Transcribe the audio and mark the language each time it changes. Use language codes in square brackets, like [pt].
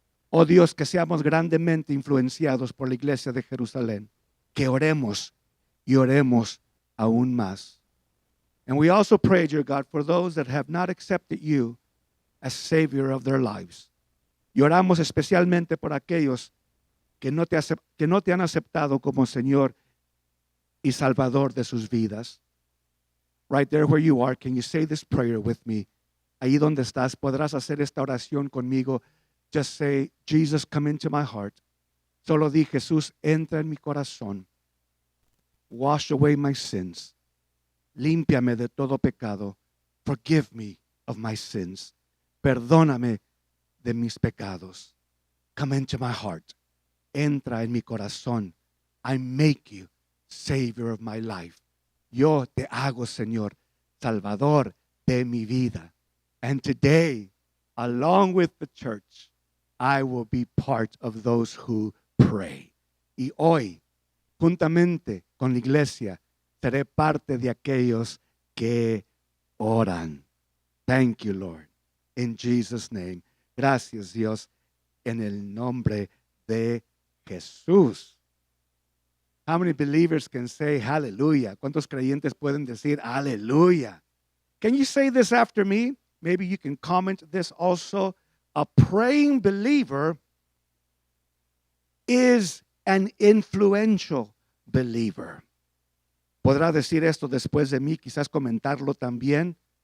[es] Oh Dios, que seamos grandemente influenciados por la iglesia de Jerusalén. Que oremos y oremos aún más. [en] And we also pray, dear God, for those that have not accepted you as Savior of their lives. [es] Y oramos especialmente por aquellos que no te han aceptado como Señor y Salvador de sus vidas. [en] Right there where you are, can you say this prayer with me? [es] Ahí donde estás, podrás hacer esta oración conmigo. [en] Just say, Jesus, come into my heart. [es] Solo di, Jesús, entra en mi corazón. [en] Wash away my sins. [es] Límpiame de todo pecado. [en] Forgive me of my sins. [es] Perdóname de mis pecados. [en] Come into my heart. [es] Entra en mi corazón. [en] I make you Savior of my life. [es] Yo te hago, Señor, Salvador de mi vida. [en] And today, along with the church, I will be part of those who pray. [es] Y hoy, juntamente con la iglesia, seré parte de aquellos que oran. [en] Thank you, Lord. In Jesus' name. [es] Gracias, Dios, en el nombre de Jesús. [en] How many believers can say hallelujah? [es] ¿Cuántos creyentes pueden decir hallelujah? [en] Can you say this after me? Maybe you can comment this also. A praying believer is an influential believer. [es] ¿Podrá decir esto después de mí? Quizás comentarlo también.